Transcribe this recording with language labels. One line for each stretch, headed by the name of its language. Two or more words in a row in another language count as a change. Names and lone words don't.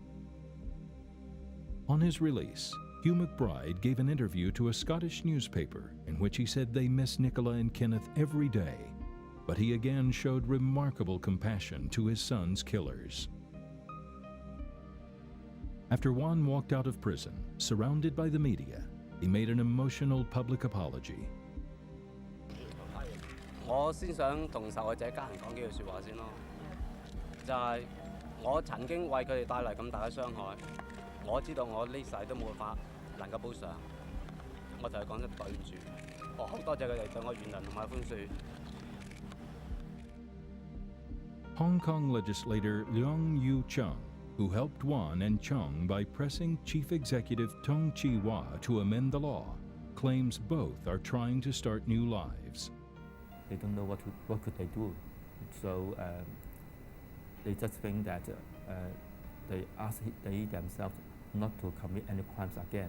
English: On his release, Hugh McBride gave an interview to a Scottish newspaper in which he said they miss Nicola and Kenneth every day, but he again showed remarkable compassion to his son's killers. After Wan walked out of prison, surrounded by the media, he made an emotional public apology.
Cantonese: 我先想同受害者家人講幾句説話先咯，就係我曾經為佢哋帶嚟咁大嘅傷害，我知道我呢世都冇辦法能夠補償，我同佢講聲對唔住，我好多謝佢哋對我原諒同埋寬恕。
English: Hong Kong legislator Leung Yu-chung, who helped Wan and Chung by pressing Chief Executive Tung Chee-hwa to amend the law, claims both are trying to start new lives. They don't know what could they do, so they just think that they themselves not to commit any crimes again.